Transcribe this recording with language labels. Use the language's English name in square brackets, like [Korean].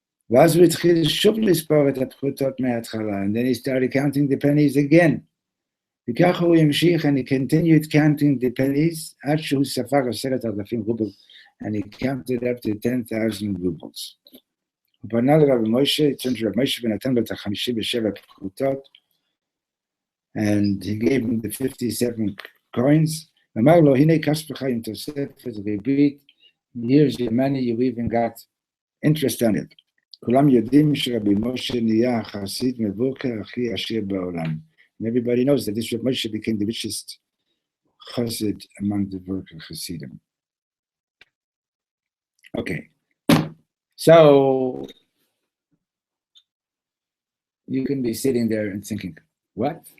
[Hebrew] ואז הוא התחיל שוב לספור את הפרוטות מההתחלה, [English] and then he started counting the pennies again. [Hebrew] וככה הוא המשיך, [English] and he continued counting the pennies, [Hebrew] עד שהוא ספר 10,000 רובל, [English] and he counted up to 10,000 rubles. [Hebrew] הוא פנה לרב מוישה, התחיל לרב מוישה ונתן לו את 57 פרוטות, [English] and he gave him the 57 coins, [Hebrew] ואמר לו, הנה כספך עם תוספת ריבית, [English] here's your money, you even got interest on it. [Hebrew] כולם יודעים שרבי משה נהיה החסיד מבוקר הכי עשיר בעולם. [English] And everybody knows that this Reb Moshe became the richest chassid among the Vorker Chassidim. Okay, so you can be sitting there and thinking, what?